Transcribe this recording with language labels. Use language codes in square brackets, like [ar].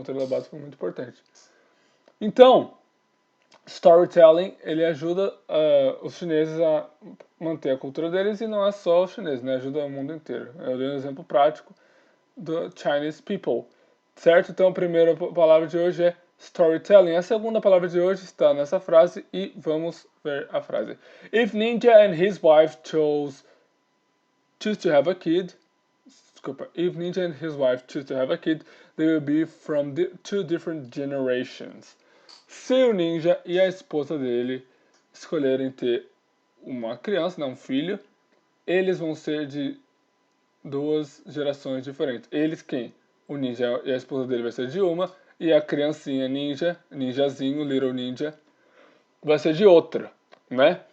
[pt] O Monteiro Lobato foi muito importante. Então, storytelling, ele ajuda os chineses a manter a cultura deles e não é só os chineses, né? Ajuda o mundo inteiro. Eu dei um exemplo prático do Chinese people, certo? Então a primeira palavra de hoje é storytelling. A segunda palavra de hoje está nessa frase e vamos ver a frase. [en] If Ninja and his wife choose to have a kid, [pt] desculpa, [en] if Ninja and his wife choose to have a kid, they will be from two different generations. [pt] Se o Ninja e a esposa dele escolherem ter uma criança, né, um filho, eles vão ser de duas gerações diferentes. Eles quem? O Ninja e a esposa dele vai ser de uma, e a criancinha Ninja, Ninjazinho, Little Ninja, vai ser de outra, né?